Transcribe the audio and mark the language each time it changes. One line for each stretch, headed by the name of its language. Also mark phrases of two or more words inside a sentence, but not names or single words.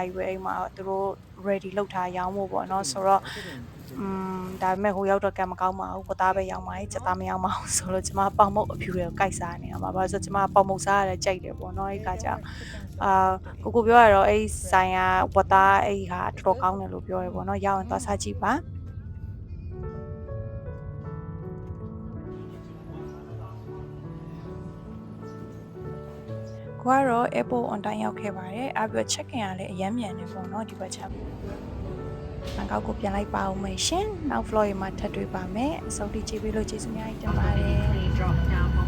Burmese: ကြီးပဲအဲ့မှာသူတို့ ready လုပ်ထားရောင်းဖို့ပေါ့နော်ဆိုတော့ဒါပေမဲ့ဟိုရောက်တော့ကံမကောင်းပါဘူးပသားပဲရောင်းပါရဲ့စက်သားမရောင်းပါဘူးဆိုတော့ကျမပေါင်မုတ်အဖြူတွေကိုကိုက်စားနေရမှာဘာလို့ဆိုကျမပေါင်မုတ်စားရတယ်ကြိုက်တယ်ပေါ့နော်အဲ့ခါကျကိုပြောရတော့အဲ့ဆိုင်ကဝတ်သားအဲ့ဟာတော်တော်ကောင်းတယ်လို့ပြောရပေါ့နော်ရောက်ရင်သွားစားကြည့်ပါ ကိုကတော့
English: airport on time
Burmese: ရောက်ခဲ့ပါတယ်။ပြီးတော့
English: check in
Burmese: ကလည်းအရမ်းမြန်နေပေါ့နော်ဒီဘက်ချက်။ဘန်ကောက်ကိုပြန်လိုက်ပါဦးမယ်ရှင်။နောက် vlog မှာထပ်တွေ့ပါမယ်။အဆုံးထိကြည့်ပြီးလို့ကျေးဇူးများတင်ပါတယ်။